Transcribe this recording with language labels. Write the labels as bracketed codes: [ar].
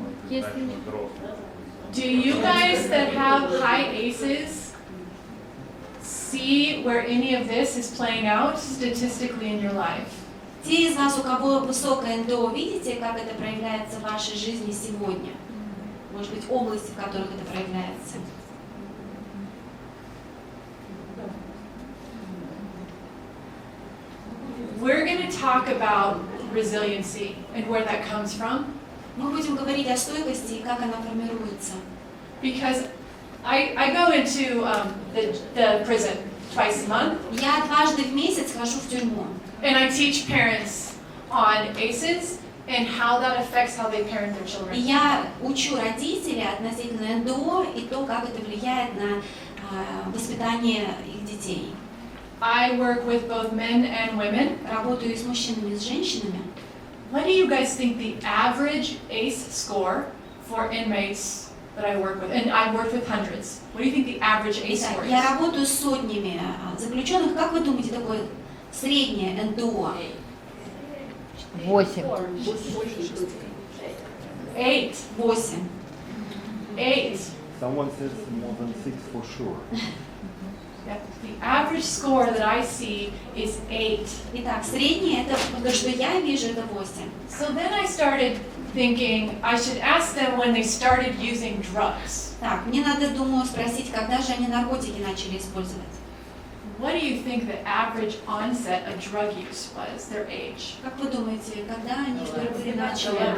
[en] Do you guys that have high aces see where any of this is playing out statistically in your life? [ru] Те из вас, у кого высокое НДО, видите, как это проявляется в вашей жизни сегодня? Может быть, области, в которых это проявляется? [en] We're going to talk about resiliency and where that comes from. [ru] Мы будем говорить о стойкости и как она формируется. [en] Because I go into the prison twice a month. [ru] Я дважды в месяц хожу в тюрьму. [en] And I teach parents on ACEs and how that affects how they parent their children. [ru] И я учу родителей относительно НДО и то, как это влияет на воспитание их детей. [en] I work with both men and women. [ru] Работаю и с мужчинами, и с женщинами. [en] What do you guys think the average ACE score for inmates that I work with? And I work with hundreds. What do you think the average ACE score is? [ru] Я работаю с сотнями заключенных. Как вы думаете, такое среднее НДО? 8. 8. 8. 8. [en] Someone says more than 6 for sure. The average score that I see is 8. [ru] Итак, среднее, это то, что я вижу, это 8. [en] So then I started thinking I should ask them when they started using drugs. [ru] Так, мне надо, думаю, спросить, когда же они наркотики начали использовать. [en] What do you think the average onset of drug use was, their age? [ru] Как вы думаете, когда они впервые начали?